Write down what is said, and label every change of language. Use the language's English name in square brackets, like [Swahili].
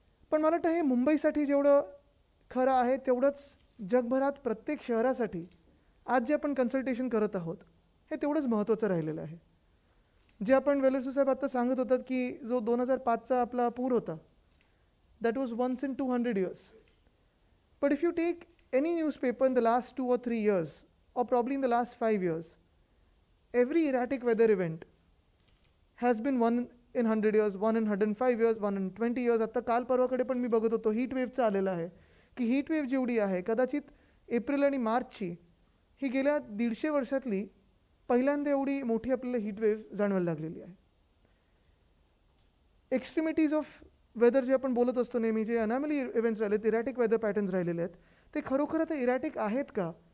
[Marathi] पण मला वाटतं हे मुंबईसाठी जेवढं खरं आहे तेवढंच जगभरात प्रत्येक शहरासाठी आज जे आपण कन्सल्टेशन करत आहोत हे तेवढंच महत्त्वाचं राहिलेलं आहे. जे आपण वेलर्सू साहेब आत्ता सांगत होतात की जो 2005चा आपला पूर होता, [English] That was once in 200 years. But if you take any newspaper in the last 2 or 3 years or probably in the last 5 years, every erratic weather event has been 1 in 100 years, 1 in 105 years, 1 in 20 years. [Marathi] आता काल परवाकडे पण मी बघत होतो heat वेव्हचं आलेलं आहे की heat wave जेवढी आहे कदाचित एप्रिल आणि मार्चची ही गेल्या 150 वर्षातली पहिल्यांदा एवढी मोठी आपल्याला हीट वेव्ह जाणवायला लागलेली आहे. एक्स्ट्रीमिटीज ऑफ वेदर जे आपण बोलत असतो नेहमी, जे अनॅमली इव्हेंट्स राहिलेत, इरॅटिक वेदर पॅटर्न्स राहिलेले आहेत, ते खरोखर आता इरॅटिक आहेत का?